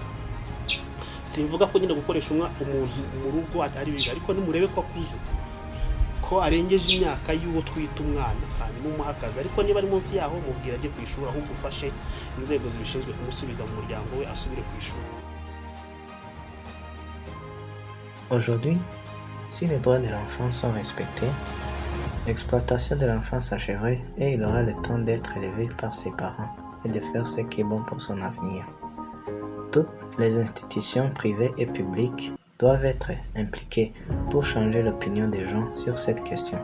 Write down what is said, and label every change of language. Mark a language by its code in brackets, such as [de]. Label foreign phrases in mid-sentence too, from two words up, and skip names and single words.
[rw] Simvuga ko nyine gukoresha umuntu mu rugo atari bibi, ariko nimurebe ko akuze, ko arengeje imyaka y'uwo twita umwana, hanyuma umuha akazi. Ariko niba ari munsi yaho, mubwira ajye ku ishuri, ahubwo ufashe inzego zibishinzwe kumusubiza mu muryango we asubire ku ishuri. [fr] Aujourd'hui, si les droits de l'enfant sont respectés, l'exploitation de l'enfant s'achèverait et il aura le temps d'être élevé par ses parents et de faire ce qui est bon pour son avenir. Toutes les institutions privées et publiques doivent être impliquées pour changer l'opinion des gens sur cette question.